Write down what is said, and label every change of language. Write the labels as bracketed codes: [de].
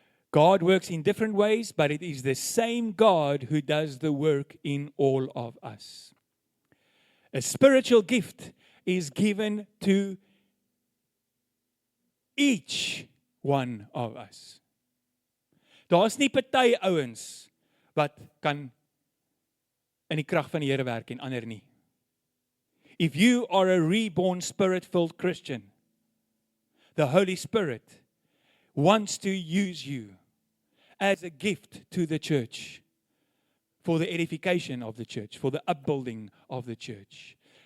[en] God works in different ways, but it is the same God who does the work in all of us. A spiritual gift is given to each one of us. [af] Daar's nie party ouens wat kan in die krag van die Here werk en ander nie. [en] If you are a reborn Spirit-filled Christian, the Holy Spirit wants to use you as a gift to the church, for the edification of the church, for the upbuilding of the church.